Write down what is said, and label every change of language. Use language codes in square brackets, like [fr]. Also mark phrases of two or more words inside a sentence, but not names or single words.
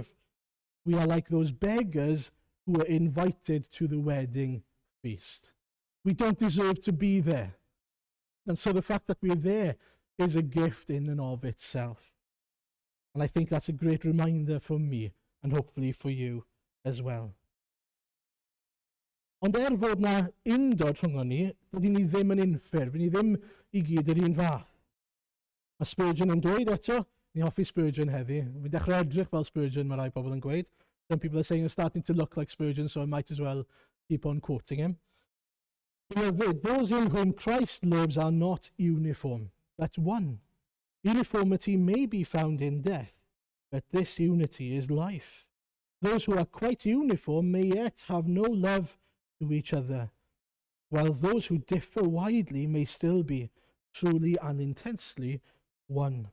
[en] We are like those beggars who are invited to the wedding feast. We don't deserve to be there. And so the fact that we're there is a gift in and of itself. And I think that's a great reminder for me, and hopefully for you as well. [cy] Ond fod na undod rhwng ni, dydy ni ddim yn unffurf, ni ddim I gyd yr un fath. Mae Spurgeon yn dweud eto, ni hoffi Spurgeon heddi. Fi'n dechrau edrych fel Spurgeon, mae rai pobl yn gweud. [en] Some people are saying you're starting to look like Spurgeon, so I might as well keep on quoting him. Those in whom Christ lives are not uniform. but one. Uniformity may be found in death, but this unity is life. Those who are quite uniform may yet have no love to each other, while those who differ widely may still be truly and intensely one.